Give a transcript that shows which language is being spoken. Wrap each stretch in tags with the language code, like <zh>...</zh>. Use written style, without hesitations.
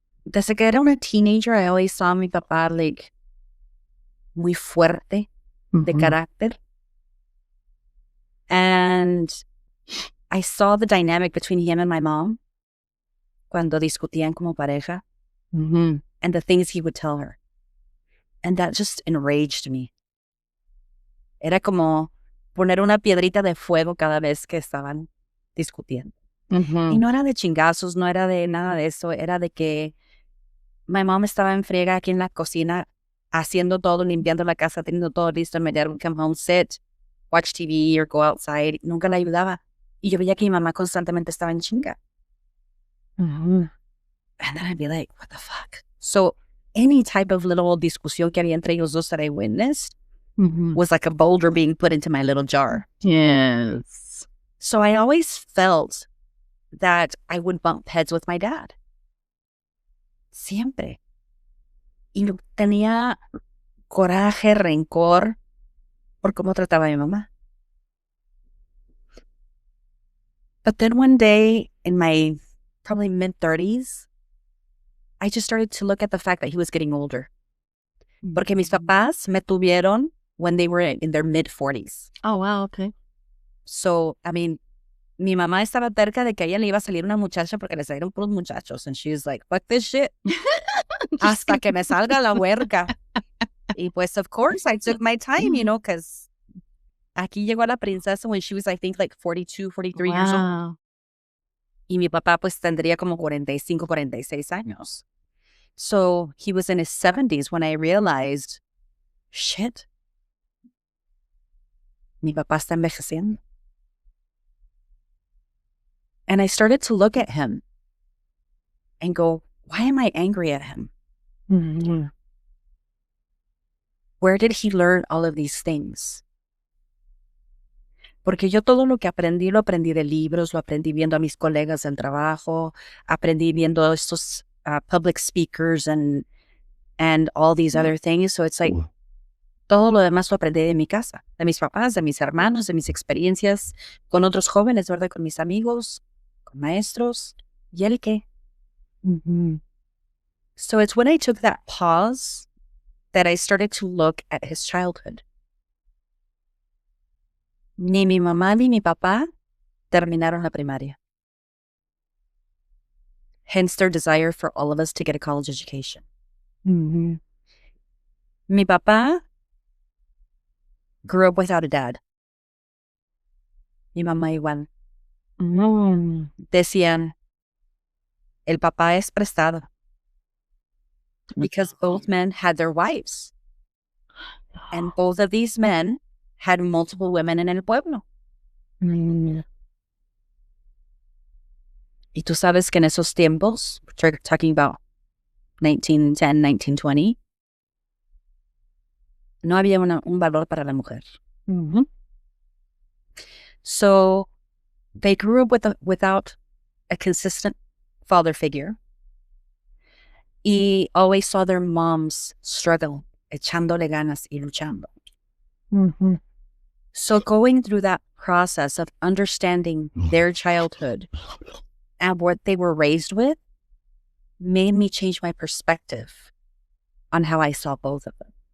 <es>Desde que era una teenager,</es> <en>I always saw</en> <es>mi papá, like, muy fuerte de carácter.</es> <en>And I saw the dynamic between him and my mom</en> <es>cuando discutían como pareja,</es> <en>and the things he would tell her. And that just enraged me.</en> <es>Era como, poner una piedrita de fuego cada vez que estaban discutiendo. Y no era de chingazos, no era de nada de eso, era de que</es> <en>my mom</en> <es>estaba en friega aquí en la cocina, haciendo todo, limpiando la casa, teniendo todo listo,</es> <en>my dad would come home, sit, watch TV or go outside,</en> <es>nunca la ayudaba. Y yo veía que mi mamá constantemente estaba en chinga.</es> <en>And then I'd be like, what the fuck? So any type of little</en> <es>discusión que había entre ellos dos</es> <en>that I witnessed was like a boulder being put into my little jar. Yes. So I always felt that I would bump heads with my dad.</en> <es>Siempre. Y tenía coraje, rencor por cómo trataba a mi mamá.</es> <en>But then one day in my probably mid-30s, I just started to look at the fact that he was getting older.</en> <es>Porque mis papás me tuvieron</es> <en>when they were in their mid-40s. Oh, wow, okay. So, I mean,</en> <es>mi mamá estaba cerca de que a ella le iba a salir una muchacha porque le salieron puros muchachos.</es> <en>And she was like, fuck this shit.</en> <es>Hasta que me salga la huerca. Y pues,</es> <en>of course, I took my time, you know, because</en> <es>aquí llegó la princesa</es> <en>when she was, I think, like 42, 43 years old.</en> <es>Y mi papá, pues, tendría como 45, 46 años.</es> <en>So he was in his 70s when I realized, shit,</en> <es>mi papá está envejeciendo.</es> <en>And I started to look at him and go, why am I angry at him? Where did he learn all of these things?</en> <es>Porque yo todo lo que aprendí, lo aprendí de libros, lo aprendí viendo a mis colegas del trabajo, aprendí viendo estos</es> <en>public speakers and all these other things. So it's like,</en> <es>todo lo demás lo aprendí de mi casa, de mis papás, de mis hermanos, de mis experiencias con otros jóvenes, ¿verdad? Con mis amigos, con maestros. ¿Y el qué?</es> <en>So it's when I took that pause that I started to look at his childhood.</en> <es>Ni mi mamá ni mi papá terminaron la primaria.</es> <en>Hence their desire for all of us to get a college education. Mi papá grew up without a dad.</en> <es>Mi mamá igual. Decían, el papá es prestado.</es> <en>Because both men had their wives. And both of these men had multiple women</en> <es>en el pueblo. Y tú sabes que en esos tiempos,</es> <en>we're talking about 1910, 1920,</en> <es>no había un valor para la mujer.</es> <en>So they grew up without a consistent father figure. Y always saw their moms struggle,</en> <es>echándole ganas y luchando.</es> <en>So going through that process of understanding their childhood and what they were raised with made me change my perspective on how I saw both of them.</en>